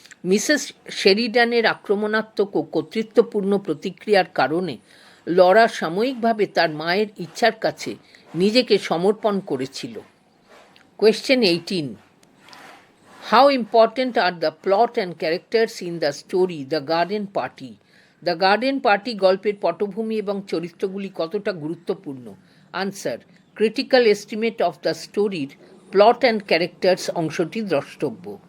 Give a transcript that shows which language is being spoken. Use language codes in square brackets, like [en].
[bn] Mrs শেরিডানের আক্রমণাত্মক ও কর্তৃত্বপূর্ণ প্রতিক্রিয়ার কারণে লরা সাময়িকভাবে তার মায়ের ইচ্ছার কাছে নিজেকে সমর্পণ করেছিল। Question 18. [en] How important are the plot and characters in the story The Garden Party? [bn] The Garden Party গল্পের পটভূমি এবং চরিত্রগুলি কতটা গুরুত্বপূর্ণ? [en] answer: critical estimate of the স্টোরির plot and characters [bn] অংশটি দ্রষ্টব্য।